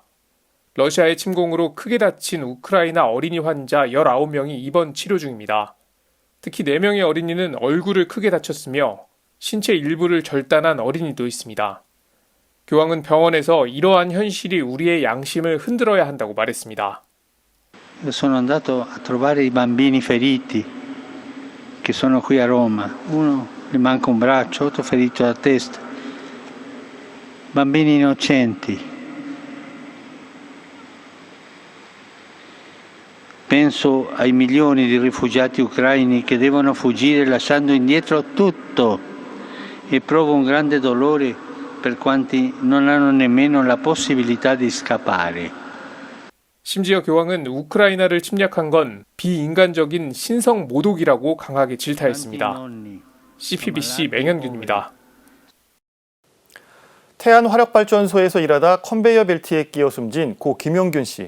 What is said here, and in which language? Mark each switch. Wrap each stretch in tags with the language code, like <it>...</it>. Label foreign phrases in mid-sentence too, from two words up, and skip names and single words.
<ko>러시아의 침공으로 크게 다친 우크라이나 어린이 환자 19명이 입원 치료 중입니다. 특히 4명의 어린이는 얼굴을 크게 다쳤으며 신체 일부를 절단한 어린이도 있습니다. 교황은 병원에서 이러한 현실이 우리의 양심을 흔들어야 한다고 말했습니다.</ko> <it>Sono andato a trovare i bambini feriti che sono qui a Roma. Uno gli manca un braccio, otro ferito alla testa. Bambini innocenti. Penso ai milioni di rifugiati ucraini che devono fuggire lasciando indietro tutto e provo un grande dolore per quanti non hanno nemmeno la possibilità di scappare.</it> <ko>심지어 교황은 우크라이나를 침략한 건 비인간적인 신성 모독이라고 강하게 질타했습니다. CPBC 맹현균입니다. 태안 화력발전소에서 일하다 컨베이어 벨트에 끼어 숨진 고 김용균 씨.</ko>